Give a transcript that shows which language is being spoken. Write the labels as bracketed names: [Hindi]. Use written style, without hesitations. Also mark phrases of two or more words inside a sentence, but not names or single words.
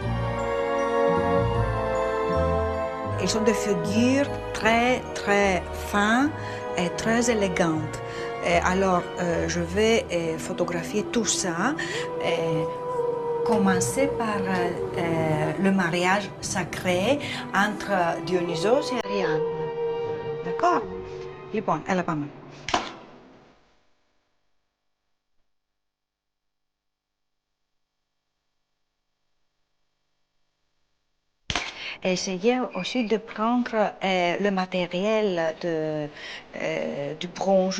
[French] Ils sont des figures très, très fines et très élégantes. Et alors, je vais photographier tout ça. Commencer par le mariage sacré entre Dionysos et Ariadne. D'accord? [Greek] Λοιπόν, έλα πάμε. [French] Essayez aussi de prendre le matériel du bronze.